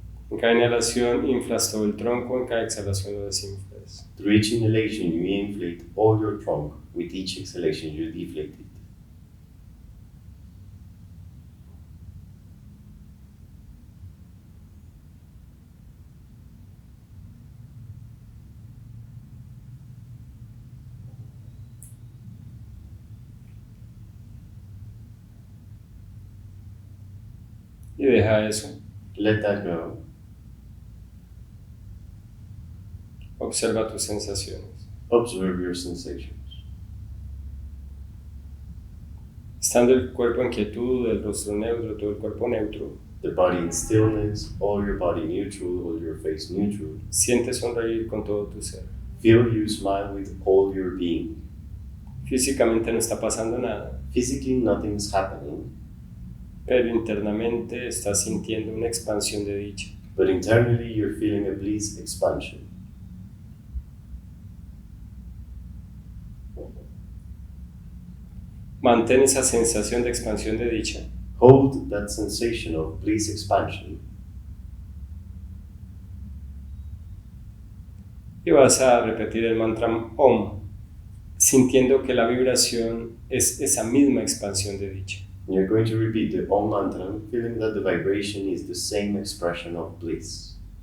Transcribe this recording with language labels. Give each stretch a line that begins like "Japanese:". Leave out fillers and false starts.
Spanish: En cada inhalación inflas todo el tronco, en cada exhalación lo desinflas.
English: Through each inhalation, you inflate all your trunk. With each exhalation, you deflate it.
Spanish: Y deja eso.
English: Let that go.
Spanish: Observa tus sensaciones.
English: Observe your sensations.
Spanish: Estando el cuerpo en quietud, el rostro neutro, todo el cuerpo neutro,
English: The body in stillness, all your body neutral, all your face neutral.
Spanish: siente sonreír con todo tu ser.
English: Feel you smile with all your being.
Spanish: Físicamente no está pasando nada,
English: Physically, nothing's happening,
Spanish: pero internamente estás sintiendo una expansión de dicha.
English: but internally, you're feeling a bliss expansion.
Spanish: Mantén esa sensación de expansión de dicha
English: Hold that sensation of bliss expansion,
Spanish: y vas a repetir el mantra OM, sintiendo que la vibración es esa misma expansión de dicha.
English: and you're going to repeat the Om mantra, feeling that the vibration is the same expression of bliss.